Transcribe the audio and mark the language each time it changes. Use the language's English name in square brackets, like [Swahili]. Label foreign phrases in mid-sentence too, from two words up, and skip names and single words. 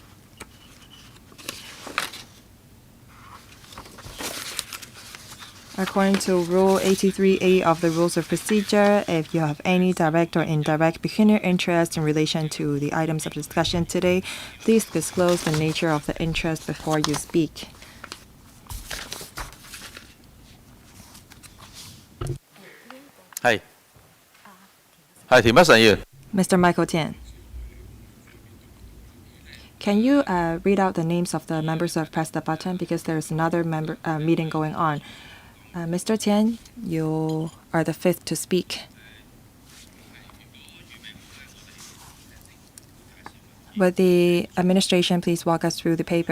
[English] According to Rule 83A of the Rules of Procedure, if you have any direct or indirect pecuniary interest in relation to the items of discussion today, please disclose the nature of the interest before you speak. Hi. Hi, Mr. Michael Tian, can you read out the names of the members who have pressed the button, because there's another meeting going on. Mr. Tian, you are the fifth to speak. Would the administration please walk us through the paper?